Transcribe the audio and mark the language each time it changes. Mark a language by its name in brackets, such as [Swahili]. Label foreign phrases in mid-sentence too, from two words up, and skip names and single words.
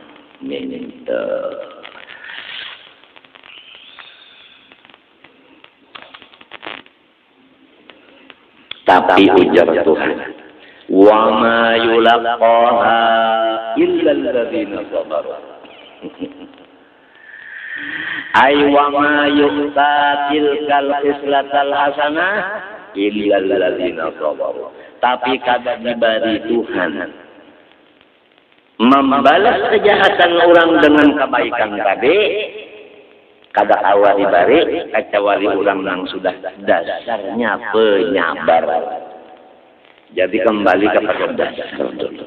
[Banjar] Tapi ujar Tuhan, [Arabic] وما يلقاها إلا الذين صبروا. أي وما يؤتى تلك الخصلة الحسنة إلا الذين صبروا. [Banjar] Tapi kada diberi Tuhan membalas kejahatan orang dengan kebaikan tadi, kada awal dibari kecuali orang yang sudah dasarnya penyabar. Jadi kembali kepada dasar dulu.